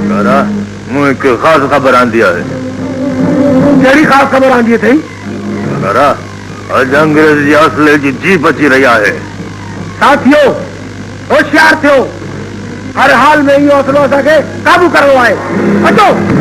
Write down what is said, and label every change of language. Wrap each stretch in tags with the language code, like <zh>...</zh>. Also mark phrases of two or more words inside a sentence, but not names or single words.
<sd>मुझे एक खास खबर आंदी है। कहिड़ी खास खबर आंदी है थई? अज अंग्रेज जी असले जी जीप अची रही है। साथियों होशियार थियो, हर हाल में इहो असलो असांखे काबू करणो आहे। अचो</sd>